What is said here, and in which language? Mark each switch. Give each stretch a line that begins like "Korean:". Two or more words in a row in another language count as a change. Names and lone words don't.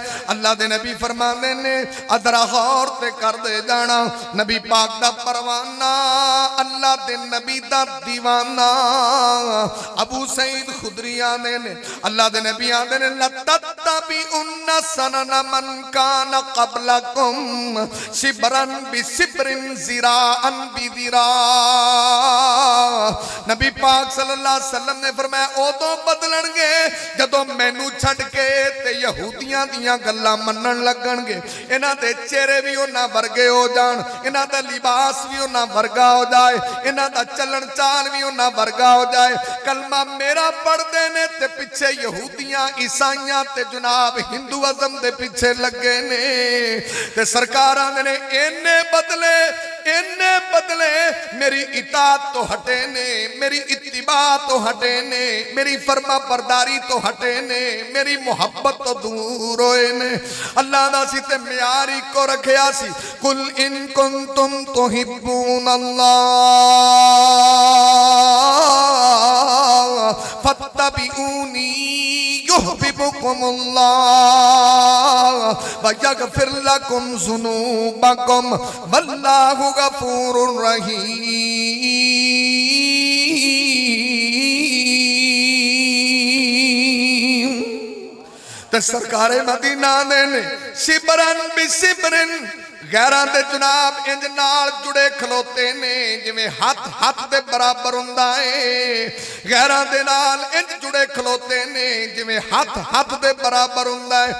Punjabi: اللہ دے نبی فرماندے نے ادرا غور تے کر دے جانا، نبی پاک دا پروانہ اللہ دے نبی دا دیوانہ ابو سعید خدری آندے نے اللہ دے نبی آندے نے
Arabic: لتتبعن سنن من كان قبلكم شبرا بشبر ذراعا بذراع.
Punjabi: نبی پاک
Arabic: صلى الله عليه وسلم
Punjabi: نے فرمایا اودوں بدلنگے جدوں مینوں چھڈ کے تے یہودیاں دیاں گلاں منن لگنگے. انہاں دے چہرے بھی انہاں ورگے ہو جان، انہاں دا لباس بھی انہاں ورگا ہو جائے، انہاں دا چلن چال بھی انہاں ورگا ہو جائے. کلمہ میرا پڑھدے نے تے پچھے یہودیاں عیسائیاں تے جناب ہندوازم دے پچھے لگے نے. تے سرکاراں نے اِنے بدلے میری اطاعت تو ہٹے نے، میری اتباع تو ہٹے نے، میری فرمانبرداری تو ہٹے نے، میری محبت تو دور ہوئے نے. اللہ دا سی تے معیار اکو رکھیا سی,
Arabic: قل إن كنتم تحبون الله فاتبعوني يحببكم الله ويغفر لكم ذنوبكم والله غفور رحيم.
Punjabi: تے سرکارِ مدینہ نے
Arabic: شبرا بشبر
Punjabi: غیراں دے جناب انج نال جڑے کھلوتے نے جیویں ہتھ ہتھ دے برابر ہوندا ہے. غیراں دے نال انج جڑے کھلوتے نے جیویں ہتھ ہتھ دے برابر ہوندا ہے.